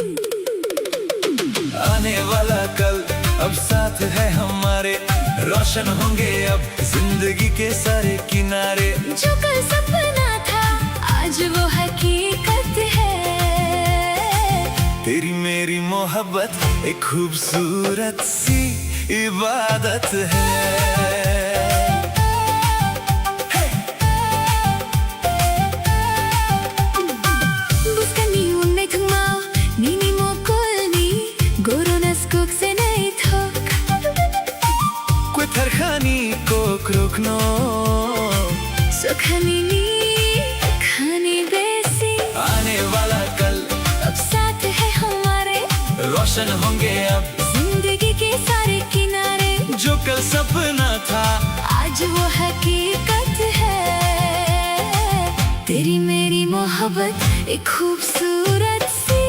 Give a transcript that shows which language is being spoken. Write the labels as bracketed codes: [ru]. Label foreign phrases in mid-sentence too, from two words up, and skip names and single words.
[hi] आने वाला कल अब साथ है हमारे रोशन होंगे अब जिंदगी के सारे किनारे जो कल सपना था आज वो हकीकत है तेरी मेरी मोहब्बत एक खूबसूरत सी इबादत है [trp] Buskani unai thungmao nini mokolni goronas kok se nai thok कोथरखानी कोक रोकनो सुखानी खानी बेसी [hi] आने वाला कल अब साथ है हमारे रोशन होंगे अब जिंदगी के सारे किनारे जो कल सपना था आज वो हकीकत है तेरी मेरी मोहब्बत एक खूबसूरत सी